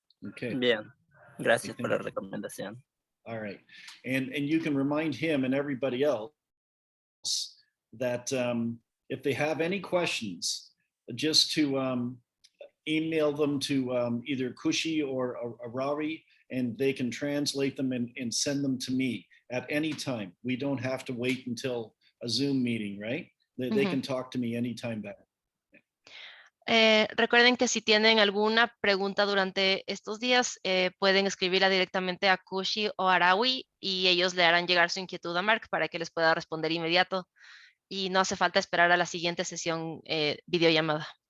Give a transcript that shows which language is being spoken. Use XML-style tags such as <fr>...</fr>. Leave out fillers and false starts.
<en>Okay.</en> <es>Bien, gracias por la recomendación.</es> <en>All right. And you can remind him and everybody else that if they have any questions, just to email them to either Kushi or Arari, and they can translate them and send them to me at any time. We don't have to wait until a Zoom meeting, right? They can talk to me anytime back.</en> <es>Recuerden que si tienen alguna pregunta durante estos días, pueden escribirla directamente a Kushi o Arawi y ellos le harán llegar su inquietud a Mark para que les pueda responder inmediato. Y no hace falta esperar a la siguiente sesión videollamada.</es>